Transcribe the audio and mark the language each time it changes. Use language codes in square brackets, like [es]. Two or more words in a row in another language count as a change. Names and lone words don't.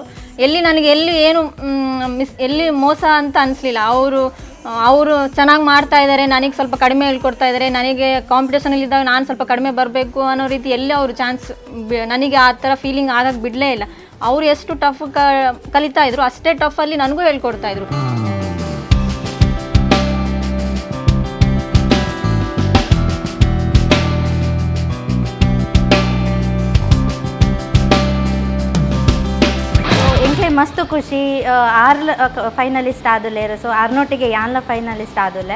[kn] ನನಗೆ ಎಲ್ಲಿ ಮೋಸ ಅಂತ ಅನಿಸ್ಲಿಲ್ಲ. ಅವರು ಚೆನ್ನಾಗಿ ಮಾಡ್ತಾ ಇದ್ದಾರೆ, ನನಗೆ ಸ್ವಲ್ಪ ಕಡಿಮೆ ಹೇಳ್ಕೊಡ್ತಾ ಇದ್ದಾರೆ, ನನಗೆ ಕಾಂಪಿಟೇಷನಲ್ಲಿದ್ದಾಗ ನಾನು ಸ್ವಲ್ಪ ಕಡಿಮೆ ಬರಬೇಕು ಅನ್ನೋ ರೀತಿ ಎಲ್ಲಿ ಅವರು ಚಾನ್ಸ್ ನನಗೆ ಆ ಥರ ಫೀಲಿಂಗ್ ಆಗಕ್ಕೆ ಬಿಡಲೇ ಇಲ್ಲ. ಅವರು ಎಷ್ಟು ಟಫ್ ಕಲಿತಾ ಇದ್ರು ಅಷ್ಟೇ ಟಫಲ್ಲಿ ನನಗೂ ಹೇಳ್ಕೊಡ್ತಾ ಇದ್ರು. ಮಸ್ತ್ ಖುಷಿ. [tcy] 6 ಫೈನಲಿಸ್ಟ್ ಆದುಲ್ಲೇರು. ಸೊ 6 ಯಾನ್ಲ ಫೈನಲಿಸ್ಟ್ ಆದುಲ್ಲೆ.